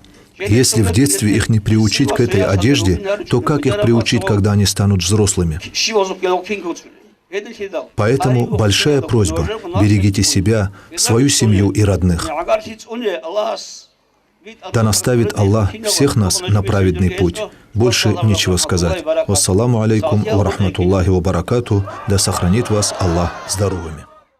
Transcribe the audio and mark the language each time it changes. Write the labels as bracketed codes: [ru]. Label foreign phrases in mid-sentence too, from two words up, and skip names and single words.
[ru] Если в детстве их не приучить к этой одежде, то как их приучить, когда они станут взрослыми? Поэтому большая просьба: берегите себя, свою семью и родных. Да наставит Аллах всех нас на праведный путь. Больше нечего сказать. [ar] والسلام عليكم ورحمة الله وبركاته. [ru] Да сохранит вас Аллах здоровыми.